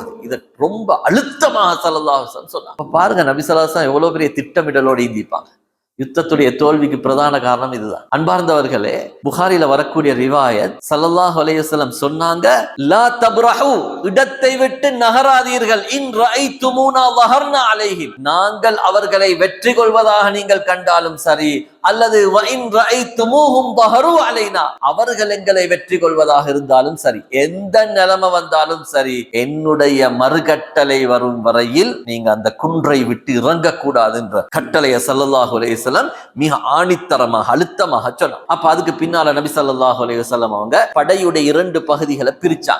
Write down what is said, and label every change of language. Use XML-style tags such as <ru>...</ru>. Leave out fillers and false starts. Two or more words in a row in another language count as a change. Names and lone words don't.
<ta>இதை ரொம்ப அழுத்தமாக</ta> <ar>صلى الله عليه وسلم</ar> <ta>சொன்னாங்க. பாருங்க, நபி</ta> <ar>صلى الله عليه وسلم</ar> <ta>எவ்வளவு பெரிய திட்டமிடலோடு இருந்திருப்பாங்க. யுத்தத்துடைய தோல்விக்கு பிரதான காரணம் இதுதான். அன்பார்ந்தவர்களே, புகாரில வரக்கூடிய ரிவாயத்,</ta> <ar>صلى الله عليه وسلم</ar> <ta>சொன்னாங்க,</ta> <ar>لا تبرحوا,</ar> <ta>இடத்தை விட்டு நகராதீர்கள்.</ta> <ar>إن رأيتمونا ظهرنا عليهم,</ar> <ta>நாங்கள் அவர்களை வெற்றி கொள்வதாக நீங்கள் கண்டாலும் சரி, அல்லது</ta> <ar>وإن رأيتموهم ظهروا علينا,</ar> <ta>அவர்கள் எங்களை வெற்றி கொள்வதாக இருந்தாலும் சரி, எந்த நிலைமை வந்தாலும் சரி, என்னுடைய மறுகட்டளை வரும் வரையில் நீங்க அந்த குன்றை விட்டு இறங்கக்கூடாது என்ற கட்டளையை</ta> <ar>صلى الله عليه وسلم</ar> <ta>மிக ஆணித்தரமாக அழுத்தமாக சொன்னாங்க. அப்ப அதுக்கு பின்னால நபி</ta> <ar>صلى الله عليه وسلم</ar> <ta>அவங்க படையுடைய 2 பகுதிகளை பிரிச்சாங்க.</ta>